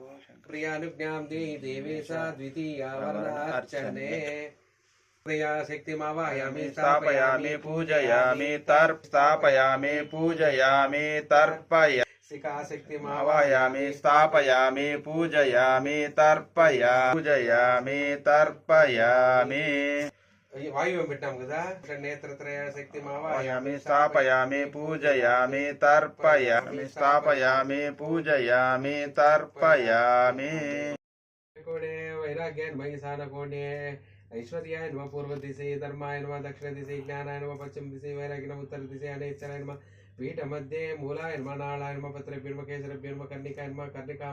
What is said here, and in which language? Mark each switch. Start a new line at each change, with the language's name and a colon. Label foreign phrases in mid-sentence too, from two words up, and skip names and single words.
Sanskrit: प्रियानुज्ञां देहि देवेश द्वितीयावरणार्चने शक्तिमावाहयामि स्थापयामि पूजयामि स्थापयामि पूजयामि तर्पयामि आवाहयामि स्थापयामि पूजयामि तर्पयामि तर्पयामि
Telugu: వాయువు పెట్టాం కదా నేత్రత్రయ శక్తి
Sanskrit: आवाहयामि स्थापयामि पूजयामि तर्पयामि स्थापयामि पूजयामि तर्पयामि कोणे वैराग्यान्मयि सानकोणे ऐश्वर्याय नमः पूर्व दिशे धर्माय नमः दक्षिण दिशे ज्ञानाय नमः पश्चिम दिशे वैराग्य नमः उत्तर दिशे अनेच्छनाय नमः पीठ मध्ये मूलाय नमः नालाय नमः पत्रेभ्यो नमः केसरेभ्यो नमः कर्णिकाय नमः कर्णिका